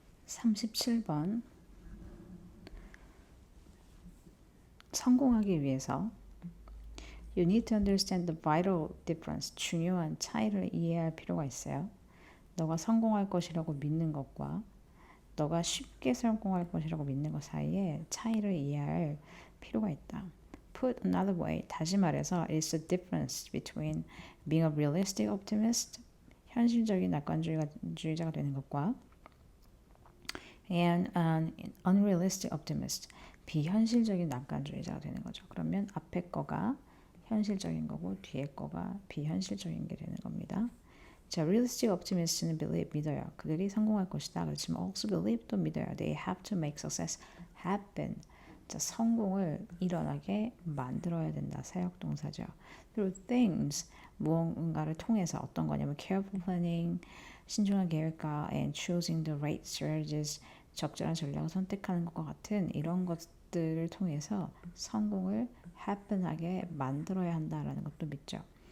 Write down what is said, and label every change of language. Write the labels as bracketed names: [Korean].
[Korean] 37번 성공하기 위해서 [English] You need to understand the vital difference. [Korean] 중요한 차이를 이해할 필요가 있어요. 너가 성공할 것이라고 믿는 것과 너가 쉽게 성공할 것이라고 믿는 것 사이에 차이를 이해할 필요가 있다. [English] Put another way, [Korean] 다시 말해서 [English] it's the difference between being a realistic optimist, [Korean] 현실적인 낙관주의자가 되는 것과 [English] and an unrealistic optimist, [Korean] 비현실적인 낙관주의자가 되는 거죠. 그러면 앞에 거가 현실적인 거고 뒤에 거가 비현실적인 게 되는 겁니다. 자, [English] realistic optimist [Korean] 는 believe, 믿어요. 그들이 성공할 것이다. 그렇지만 [English] also believe, [Korean] 또 믿어요. [English] They have to make success happen. [Korean] 자, 성공을 일어나게 만들어야 된다. 사역동사죠. [English] Through things, [Korean] 무언가를 통해서 어떤 거냐면 [English] careful planning, [Korean] 신중한 계획과 [English] and choosing the right strategies, [Korean] 적절한 전략을 선택하는 것과 같은 이런 것들을 통해서 성공을 happen하게 만들어야 한다라는 것도 믿죠.